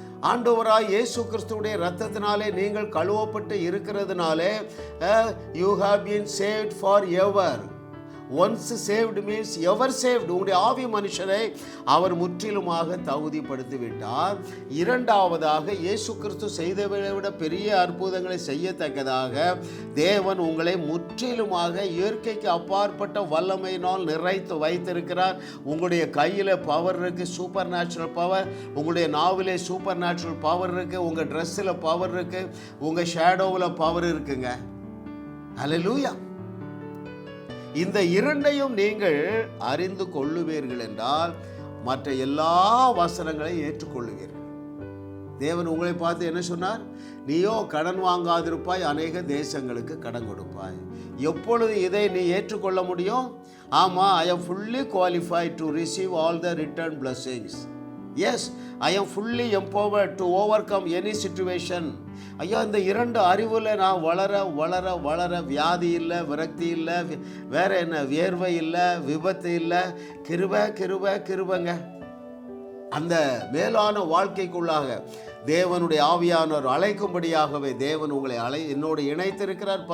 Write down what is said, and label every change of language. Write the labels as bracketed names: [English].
[Tamil] ஆண்டவராய் இயேசு கிறிஸ்துவுடைய இரத்தத்தினாலே நீங்கள் கழுவப்பட்டு இருக்கிறதுனாலே [English] you have been saved forever. Once saved means ever saved. [Tamil] உங்களுடைய ஆவி மனுஷரை அவர் முற்றிலுமாக தகுதிப்படுத்தி விட்டார். இரண்டாவதாக, இயேசு கிறிஸ்து செய்தவரை விட பெரிய அற்புதங்களை செய்யத்தக்கதாக தேவன் உங்களை முற்றிலுமாக இயற்கைக்கு அப்பாற்பட்ட வல்லமையினால் நிறைத்து வைத்திருக்கிறார். உங்களுடைய கையில் பவர் இருக்கு, சூப்பர் நேச்சுரல் பவர். உங்களுடைய நாவிலே சூப்பர் நேச்சுரல் பவர் இருக்கு. உங்கள் ட்ரெஸ்ஸில் பவர் இருக்கு. உங்கள் ஷேடோவில் பவர் இருக்குங்க. ஹல்லேலூயா. இந்த 2ஐயும் நீங்கள் அறிந்து கொள்ளுவீர்கள் என்றால் மற்ற எல்லா வசனங்களையும் ஏற்றுக்கொள்ளுவீர்கள். தேவன் உங்களை பார்த்து என்ன சொன்னார்? நீயோ கடன் வாங்காதிருப்பாய், அநேக தேசங்களுக்கு கடன் கொடுப்பாய். எப்பொழுது இதை நீ ஏற்றுக்கொள்ள முடியும்? ஆமாம், [English] I am fully qualified to receive all the return blessings. Yes, I am fully empowered to overcome any situation. [Tamil] ஐயா, இந்த 2 அறிவில் நான் வளர வளர வளர வியாதி இல்லை, விரக்தி இல்லை, வேற என்ன, வியர்வை இல்லை, விபத்து இல்லை, கிருபைங்க. அந்த மேலான வாழ்க்கைக்குள்ளாக தேவனுடைய ஆவியானவர் அழைக்கும்படியாகவே தேவன் உங்களை என்னோடு இணைத்திருக்கிறார்.